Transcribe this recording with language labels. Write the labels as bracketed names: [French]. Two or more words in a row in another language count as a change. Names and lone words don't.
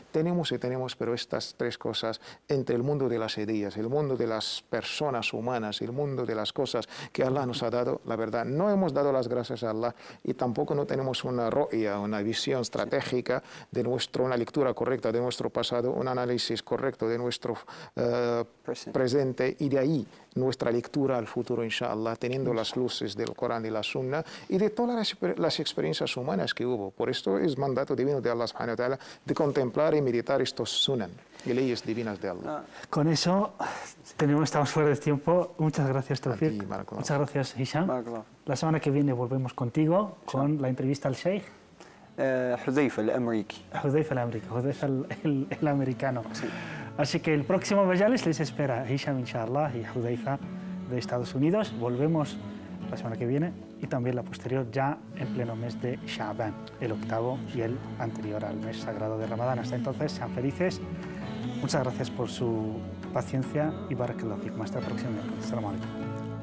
[Spanish] Tenemos, pero estas tres cosas, entre el mundo de las ideas, el mundo de las personas humanas, el mundo de las cosas que Allah nos ha dado, la verdad, no hemos dado las gracias a Allah y tampoco no tenemos una ru'ya, una visión estratégica de una lectura correcta de nuestro pasado, un análisis correcto de nuestro presente y de ahí nuestra lectura al futuro, inshallah, teniendo las luces del Corán y la Sunna y de todas las experiencias humanas que hubo. Por esto es mandato divino de Allah [Arabic] سبحانه وتعالى [Spanish] de contemplar y meditar estos sunan y leyes divinas de Allah. Con eso estamos fuera de tiempo. Muchas gracias, Tawfiq. Barakallah. Muchas gracias, Hisham. Barakallah. La semana que viene volvemos contigo con la entrevista al Sheikh Hudayfa, el americano. Hudayfa el americano. Así que el próximo Majales les espera Hisham, inshallah, y Hudayfa de Estados Unidos. Volvemos la semana que viene y también la posterior ya en pleno mes de Sha'ban, el octavo y el anterior al mes sagrado de Ramadán. Hasta entonces, sean felices. Muchas gracias por su paciencia y [Arabic] بارك الله فيكم. [Spanish] Hasta el próximo miércoles. [Arabic] السلام عليكم.